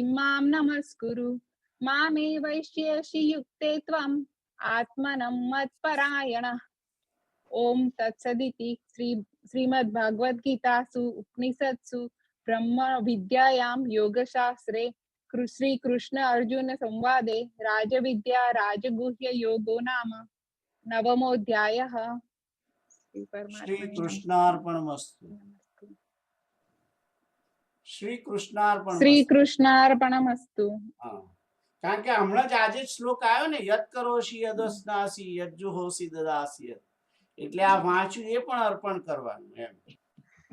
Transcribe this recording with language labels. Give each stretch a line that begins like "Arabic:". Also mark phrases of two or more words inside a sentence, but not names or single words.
Sanskrit: मां नमस्कुरु मामे वैश्यसि युक्ते त्वम् आत्मनं मत्परायणः ओम तत्सदिति श्रीमद्भगवद्गीतासु उपनिषत्सु ब्रह्म विद्यायां योगशास्त्रे श्री कृष्ण अर्जुन संवादे राजविद्या राजगुह्य योगो नाम नवमोऽध्यायः। श्री कृष्णार्पणमस्तु। શ્રી કૃષ્ણાર્પણમસ્તુ.
Gujarati: હા, કારણ કે હમણાં જ આજે જ શ્લોક આવ્યો ને,
Sanskrit: યત કરોષિ યદસ્નાસી યજ્જુહોષિ દદાસી,
Gujarati: એટલે આ વાંચ્યું એ પણ અર્પણ કરવાનું એમ.